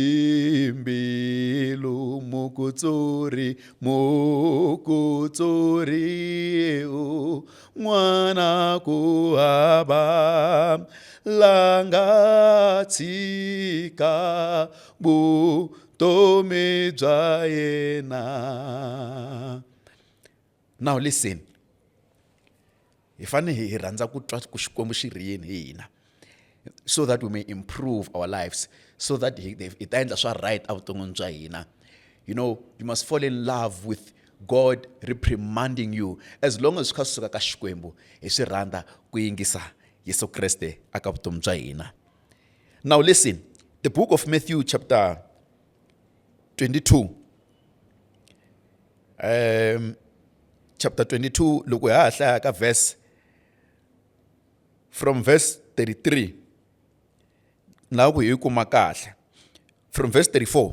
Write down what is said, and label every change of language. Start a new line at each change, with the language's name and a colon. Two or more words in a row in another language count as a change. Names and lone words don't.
Tsonga: timbilu mukutsuri n'wana ku hava langa tshika vutomi bya yena.
English: Now listen,
Tsonga: hi fane hi rhandza ku twa ku Xikwembu xi ri yini hi hina,
English: so that we may improve our lives, so that
Tsonga: hi ta endla swa right evuton'wini bya hina.
English: You know, you must fall in love with God reprimanding you. As long as
Tsonga: swi kha swi suka ka Xikwembu, hi swi rhandza ku yingisa Yesu Kreste aka vutomi bya hina.
English: Now listen, the book of Matthew chapter 22. Chapter 22, look where I verse from verse 33. Now we from verse 34.